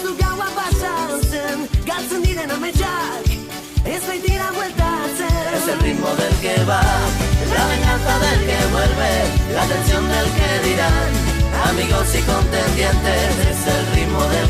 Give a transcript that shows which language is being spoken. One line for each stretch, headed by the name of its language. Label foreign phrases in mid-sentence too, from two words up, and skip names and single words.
Basque: du gaua pasatzen, galtzen diren ametsak, ez baitira bueltatzen.
Spanish: Es el ritmo del que va, la venganza del que vuelve, la atención del que dirán amigos y contendientes. Es el ritmo